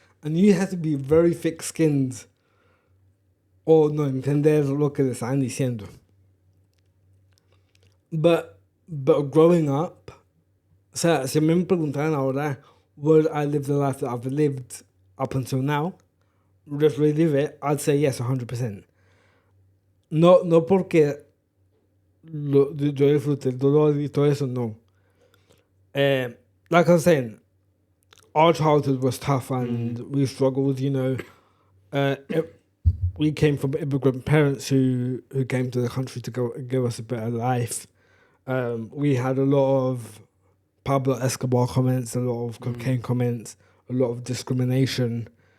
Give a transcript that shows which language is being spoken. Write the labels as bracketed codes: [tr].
[en] And you have to be very thick-skinned [es] o no entender lo que le están diciendo. [en] But growing up, [es] o sea, si me preguntaran ahora, [en] would I live the life that I've lived up until now? Just relive it, I'd say yes, 100%. [es] No porque yo disfruté el dolor y todo eso, no. [en] Like I was saying, our childhood was tough and we struggled, you know. We came from immigrant parents who came to the country to give us a better life. We had a lot of Pablo Escobar comments, a lot of cocaine comments, a lot of discrimination.